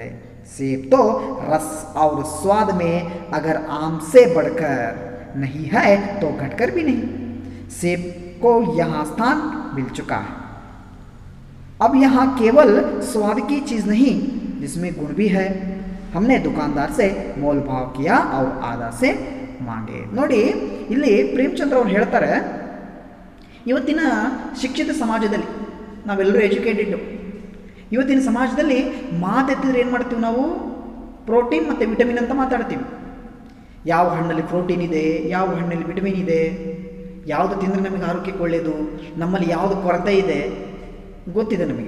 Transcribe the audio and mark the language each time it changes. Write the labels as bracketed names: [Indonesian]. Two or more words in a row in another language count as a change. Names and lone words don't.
[Hindi] सेब तो रस और स्वाद में अगर आम से बढ़कर नहीं है तो घटकर भी नहीं। सेब को यहाँ स्थान मिल चुका है। अब यहाँ केवल स्वाद की चीज़ नहीं, जिसमें गुण भी है। हमने दुकानदार से मोल भाव किया और आधा से मांगे। [Kannada] ನೋಡಿ ಇಲ್ಲಿ ಪ್ರೇಮಚಂದ್ರ ಅವರು ಹೇಳ್ತಾರೆ, ಇವತ್ತಿನ ಶಿಕ್ಷಿತ ಸಮಾಜದಲ್ಲಿ ನಾವೆಲ್ಲರೂ ಎಜುಕೇಟೆಡ್, ಇವತ್ತಿನ ಸಮಾಜದಲ್ಲಿ ಮಾತೆತ್ತಿದ್ರೆ ಏನು ಮಾಡ್ತೀವಿ ನಾವು, ಪ್ರೋಟೀನ್ ಮತ್ತು ವಿಟಮಿನ್ ಅಂತ ಮಾತಾಡ್ತೀವಿ. ಯಾವ ಹಣ್ಣಲ್ಲಿ ಪ್ರೋಟೀನ್ ಇದೆ, ಯಾವ ಹಣ್ಣಲ್ಲಿ ವಿಟಮಿನ್ ಇದೆ, ಯಾವುದು ತಿಂದರೆ ನಮಗೆ ಆರೋಗ್ಯಕ್ಕೆ ಒಳ್ಳೆಯದು, ನಮ್ಮಲ್ಲಿ ಯಾವುದು ಕೊರತೆ ಇದೆ ಗೊತ್ತಿದೆ ನಮಗೆ.